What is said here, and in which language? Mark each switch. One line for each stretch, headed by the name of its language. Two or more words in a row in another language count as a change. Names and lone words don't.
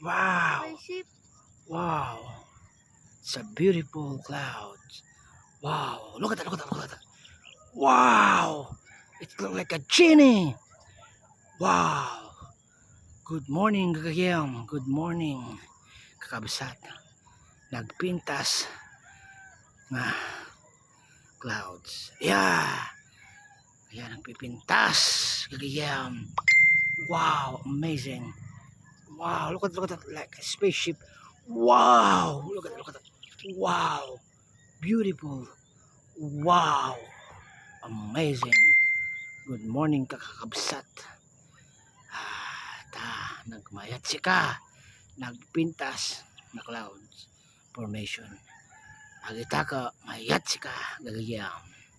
English: Wow, wow. It's a beautiful cloud. Wow, look at that, look at that, look at that. Wow, it look like a genie. Wow. Good morning, Gagayam. Good morning,
Iloko: kakabsat. Nagpintas na clouds. Yeah. Ayan, nagpipintas. Gagayam.
English: Wow, amazing. Wow, look at that, like a spaceship. Wow, look at that. Wow, beautiful. Wow, amazing. Good morning,
Iloko: kakakabsat. Nagmayat si ka. Nagpintas na
English: clouds formation.
Iloko: Agita ka, mayat si ka. Gagayam.